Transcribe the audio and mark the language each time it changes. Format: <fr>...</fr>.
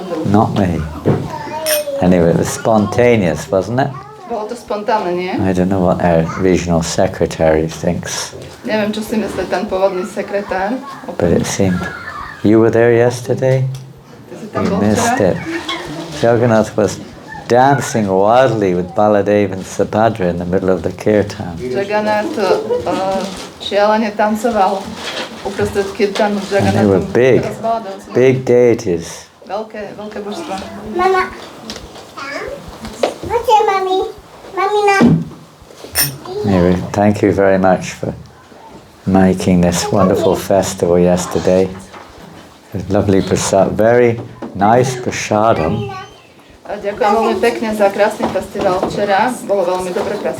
<en>Not me. Anyway, it was spontaneous, wasn't it?</en> <sk>Bolo to spontánne, nie?</sk> <en>I don't know what our regional secretary thinks.</en> <sk>Neviem, čo si myslí ten pôvodný sekretár.</sk> <en>But it seemed... You were there yesterday? You missed it. Jagannath was dancing wildly with Baladev and Subhadra in the middle of the kirtan.</en> <sk>Jagannath šialene tancoval uprostred kirtanu s</sk> <en>And they were</en> <sk>Jagannathem.</sk> <en>big deities.</en> <sk>Veľké božstva.</sk> <en>Mama. What's your mommy? Mommy, no. Anyway, thank you very much for making this wonderful festival yesterday. It was lovely prasad, very nice prasadam.</en> <sk>Ďakujem veľmi pekne za krásny festival včera. Bolo veľmi dobre krásne.</sk>